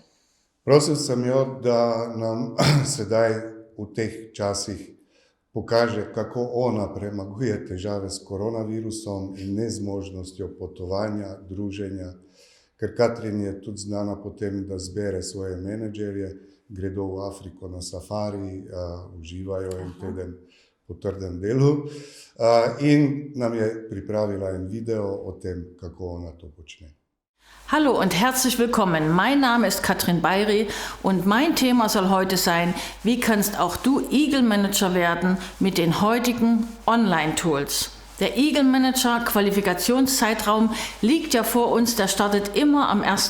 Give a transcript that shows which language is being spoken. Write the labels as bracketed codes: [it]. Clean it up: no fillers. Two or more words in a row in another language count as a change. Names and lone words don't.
[sl] Prosil sem jo, da nam sedaj v teh časih pokaže, kako ona premaguje težave s koronavirusom in nezmožnostjo potovanja, druženja, ker Katrin je tudi znana po tem, da zbere svoje menedžerje, gredo v Afriko na safari, uživajo en teden po trdem delu in nam je pripravila en video o tem, kako ona to počne. [de] Hallo und herzlich willkommen. Mein Name ist Katrin Bajri und mein Thema soll heute sein, wie kannst auch du [en] Eagle Manager [de] werden mit den heutigen Online-Tools. Der [en] Eagle Manager [de] Qualifikationszeitraum liegt ja vor uns, der startet immer am 1.